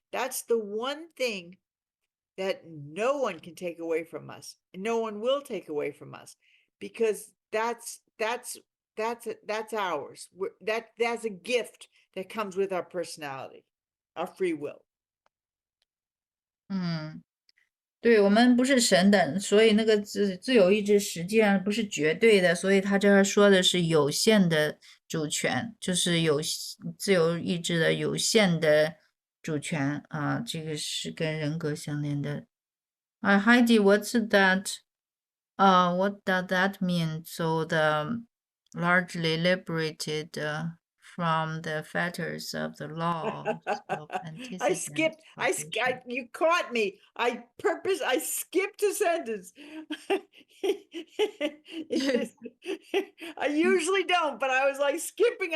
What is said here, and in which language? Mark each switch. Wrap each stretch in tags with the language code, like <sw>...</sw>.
<en>That's the one thing that no one can take away from us, and no one will take away from us, because that's ours. That's a gift that comes with our personality, our free will.</en> <zh>对，我们不是神的，所以那个自由意志实际上不是绝对的，所以他这儿说的是有限的主权，就是自由意志的有限的主权啊，这个是跟人格相连的。</zh> <en>Heidi, what's that? What does that mean? So the largely liberated from the fetters of the laws of I antecedent skipped. causation. You caught me. I skipped a sentence. I usually don't, but I was like skipping.</en>